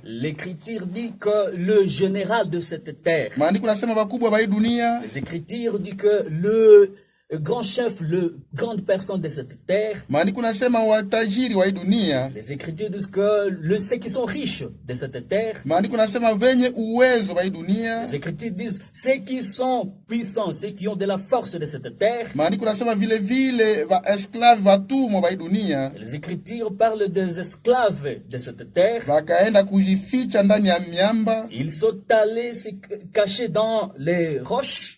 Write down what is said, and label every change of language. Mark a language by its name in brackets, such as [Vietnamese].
[French] l'Écriture dit que le général de cette terre, [Swahili] maandiko nasema wakubwa wa hii dunia, [French] les Écritures disent que le grand chef, le grande personne de cette terre, [Swahili] maandiko nasema watajiri wa hii dunia, [French] les Écritures disent que ceux qui sont riches de cette terre, [Swahili] maandiko nasema wenye uwezo wa hii dunia, [French] les Écritures disent ceux qui sont puissants, ceux qui ont de la force de cette terre. [Swahili] maandiko nasema vile vile wa esclave watumwa wa hii dunia [French] Les Écritures parlent des esclaves de cette terre. [Swahili] wakaenda kujificha ndani ya miamba, [French] Ils sont allés se cacher dans les roches,